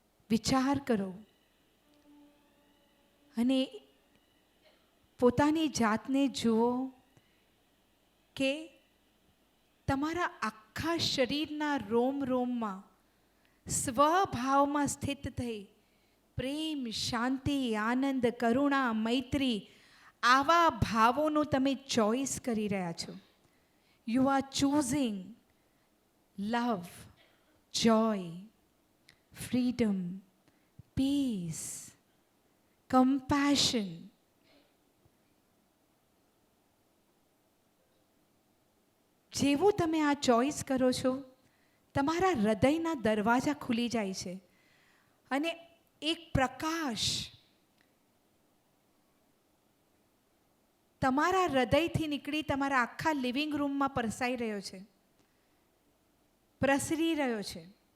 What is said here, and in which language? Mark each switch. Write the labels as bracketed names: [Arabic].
[Gujarati] વિચાર કરો અને પોતાની જાતને જુઓ કે તમારા આખા શરીરના રોમ રોમમાં સ્વભાવમાં સ્થિત થઈ પ્રેમ, શાંતિ, આનંદ, કરુણા, મૈત્રી આવા ભાવોનું તમે ચોઈસ કરી રહ્યા છો. [English] You are choosing love, joy, freedom, peace, compassion. [Gujarati] જેવું તમે આ ચોઈસ કરો છો તમારા હૃદયના દરવાજા ખુલી જાય છે અને એક પ્રકાશ તમારા હૃદયથી નીકળી તમારા આખા લિવિંગ રૂમમાં પરસાઈ રહ્યો છે, પ્રસરી રહ્યો છે.